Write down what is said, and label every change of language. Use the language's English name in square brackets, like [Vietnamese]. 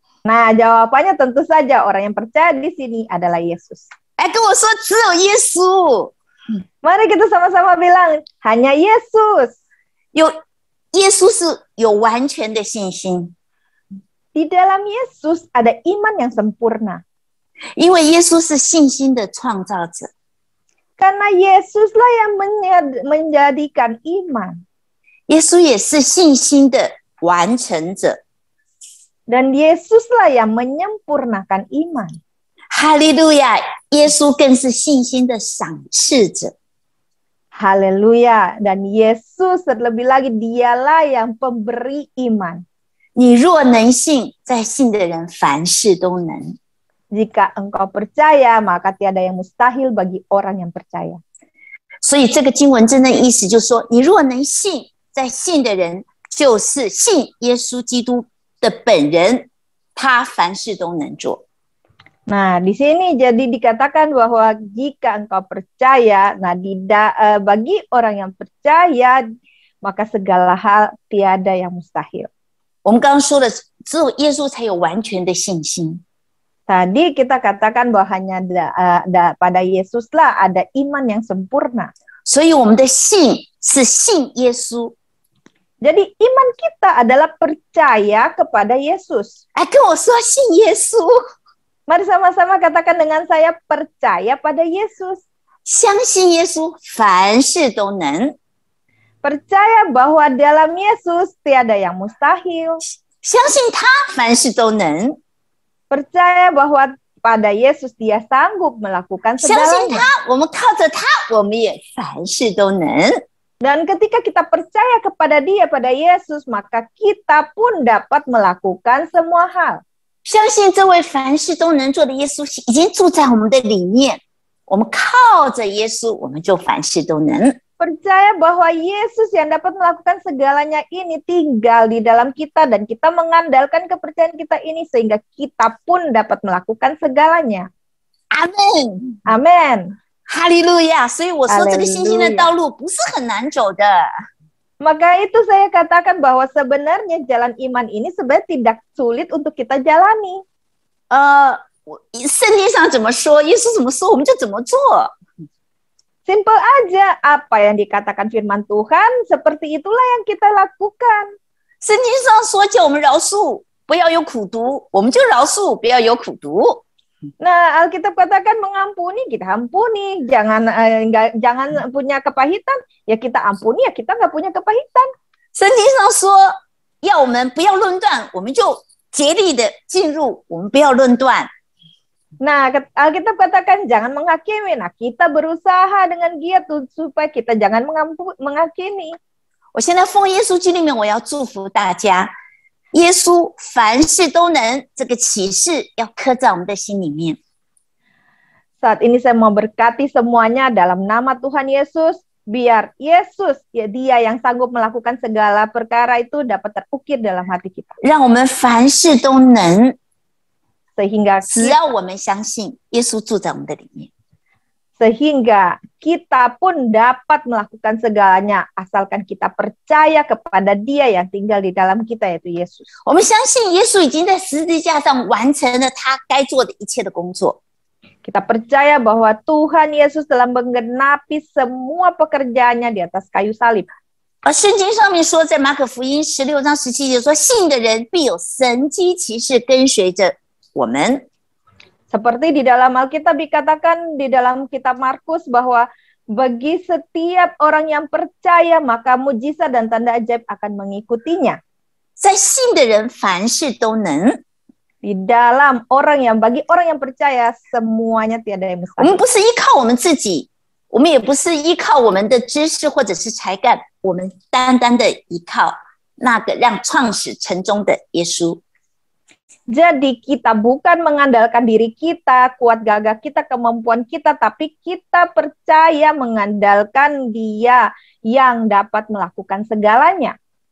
[Indonesian] Nah, jawabannya tentu saja orang yang percaya di sini adalah Yesus. [Chinese] 哎，跟我说，只有耶稣， [Indonesian] Mari kita sama-sama bilang, hanya Yesus. [Chinese] 耶稣是有完全的信心， [Indonesian] Di dalam Yesus ada iman yang sempurna. [Chinese] 因为耶稣是信心的创造者。 [Indonesian] Karena Yesuslah yang menjadikan iman. [Chinese] 耶稣也是信心的完成者。 [Indonesian] Dan Yesuslah yang menyempurnakan iman. [Chinese] 哈利路亚！耶稣更是信心的赏赐者。 [Indonesian] Haleluya. Dan Yesus terlebih lagi dialah yang pemberi iman. [Chinese] 你若能信，在信的人凡事都能。 [Indonesian] Jika engkau percaya, maka tiada yang mustahil bagi orang yang percaya. [Chinese] 所以这个经文真的意思就是说，你若能信，在信的人就是信耶稣基督的本人，他凡事都能做。 [Indonesian] Nah, di sini jadi dikatakan bahwa jika engkau percaya, nah bagi orang yang percaya, maka segala hal tiada yang mustahil. [Chinese] 我们刚刚说的，只有耶稣才有完全的信心。 [Indonesian] Tadi kita katakan bahwa hanya pada Yesuslah ada iman yang sempurna. [Chinese] 所以我们的信是信耶稣。 [Indonesian] Jadi iman kita adalah percaya kepada Yesus. [Chinese] 哎，跟我说信耶稣， [Indonesian] Mari sama-sama katakan dengan saya, percaya pada Yesus. [Chinese] 相信耶稣，凡事都能。 [Indonesian] Percaya bahwa dalam Yesus tiada yang mustahil. [Chinese] 相信他，凡事都能。 [Indonesian] Percaya bahwa pada Yesus dia sanggup melakukan [Chinese] 相信 [Indonesian] segalanya. [Chinese] 他，我们靠着他，我们也凡事都能。 [Indonesian] Dan ketika kita percaya kepada dia, pada Yesus, maka kita pun dapat melakukan semua hal. [Chinese] 相信这位凡事都能做的耶稣已经住在我们的里面，我们靠着耶稣，我们就凡事都能。 [Indonesian] Percaya bahwa Yesus yang dapat melakukan segalanya ini tinggal di dalam kita dan kita mengandalkan kepercayaan kita ini sehingga kita pun dapat melakukan segalanya. [Chinese] 阿门， [Indonesian] Amin. [Chinese] 哈利路亚！所以我说，这个信心的道路不是很难走的。 [Indonesian] Maka itu saya katakan bahwa sebenarnya jalan iman ini sebenarnya tidak sulit untuk kita jalani. [Chinese] 圣经上怎么说，耶稣怎么说，我们就怎么做。 [Indonesian] Simple aja, apa yang dikatakan firman Tuhan, seperti itulah yang kita lakukan. [Chinese] 圣经上说叫我们饶恕，不要有苦毒，我们就饶恕，不要有苦毒。 [Indonesian] Nah, Alkitab katakan mengampuni, kita ampuni. Jangan punya kepahitan, ya kita ampuni, ya kita nggak punya kepahitan. [Chinese] 圣经上说要我们不要论断，我们就竭力的进入，我们不要论断。 [Indonesian] Nah, Alkitab katakan jangan menghakimi. Nah, kita berusaha dengan giat supaya kita jangan menghakimi. [Chinese] 我现在奉耶稣基督里面，我要祝福大家，耶稣凡事都能，这个启示要刻在我们的心里面。 [Indonesian] Saat ini saya mau berkati semuanya dalam nama Tuhan Yesus, biar Yesus, ya Dia yang sanggup melakukan segala perkara itu dapat terukir dalam hati kita. [Chinese] 让我们凡事都能， [Indonesian] Sehingga [Chinese] 只要我们相信耶稣住在我们的里面。 [Indonesian] sehingga kita pun dapat melakukan segalanya asalkan kita percaya kepada Dia yang tinggal di dalam kita, yaitu Yesus. [Chinese] 我们相信耶稣已经在十字架上完成了他该做的一切的工作。 [Indonesian] Kita percaya bahwa Tuhan Yesus telah menggenapi semua pekerjaannya di atas kayu salib. [Chinese] 而圣经上面说，在马可福音16章17节说，信的人必有神迹奇事跟随着我们。 [Indonesian] Seperti di dalam Alkitab dikatakan di dalam kitab Markus bahwa bagi setiap orang yang percaya maka mujizat dan tanda ajaib akan mengikutinya. [Chinese] 在信的人凡事都能。 [Indonesian] Di dalam bagi orang yang percaya semuanya tiada yang [Chinese] 我们 [Indonesian] mustahil. [Chinese] 不是依靠我们自己，我们也不是依靠我们的知识或者是才干，我们单单的依靠那个让创始成终的耶稣。 [Indonesian] Jadi kita bukan mengandalkan diri kita, kuat gagah kita, kemampuan kita, tapi kita percaya mengandalkan Dia yang dapat melakukan segalanya.